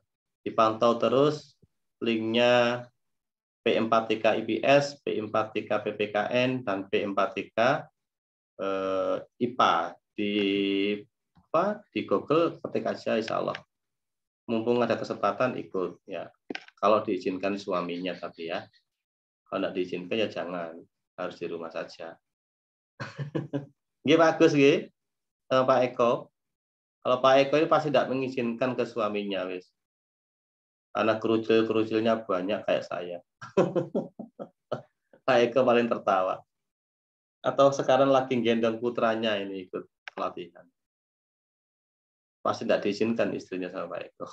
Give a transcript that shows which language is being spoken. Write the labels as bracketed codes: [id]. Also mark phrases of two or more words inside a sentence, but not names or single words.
[id] Dipantau terus linknya P4TK IPS, P4TK PPKN, dan P4TK IPA di Google, ketik aja [ar] إن شاء الله. [id] Mumpung ada kesempatan ikut ya. Kalau diizinkan suaminya tapi ya. Kalau tidak diizinkan ya jangan, harus di rumah saja. [jv] Nggih bagus nggih. Pak Eko. [id] Kalau Pak Eko ini pasti tidak mengizinkan ke suaminya wis. Karena kerucil-kerucilnya banyak kayak saya. Pak Eko paling tertawa. Atau sekarang lagi gendong putranya ini ikut pelatihan. Pasti tidak diizinkan istrinya sama Pak Eko.